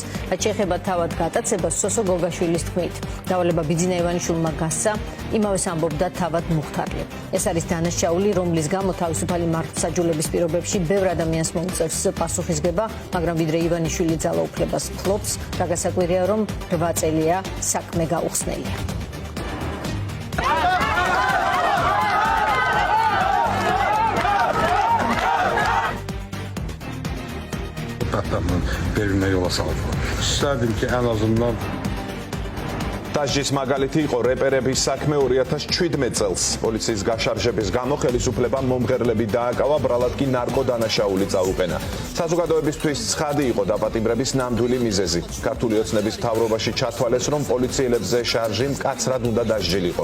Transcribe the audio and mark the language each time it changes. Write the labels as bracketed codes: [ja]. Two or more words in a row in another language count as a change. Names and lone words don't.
[ka] რაც შეეხება თავად გატაცებას, სოსო გოგაშვილის თქმით, დავალება ბიძინა ივანიშვილმა გასცა, იმავეს ამბობდა თავად მუხტარლი. ეს არის დანაშაული, რომლის გამო თავისუფალი მართლმსაჯულების პირობებში ბევრ ადამიანს მოუწევს პასუხისგება, მაგრამ ვიდრე ივანიშვილი ძალაუფლებას ფლობს, რა გასაკვირია, რომ 8 წელია საქმე გაუხსნელია. [az] Verilmə yola saldı. İstərdim ki, ən azından [ka] დასჯის მაგალითი იყო რეპერების საქმე 2017 წელს. პოლიციის გაშარჟების გამო ხელისუფლებამ მომღერლები დააკავა, ბრალად კი ნარკოდანაშაული წაუყენა. საზოგადოებისთვის ცხადი იყო დაპატიმრების ნამდვილი მიზეზი. ქართული ოცნების მთავრობაში ჩათვალეს, რომ პოლიციელებზე შარჟი მკაცრად უნდა დასჯილიყო.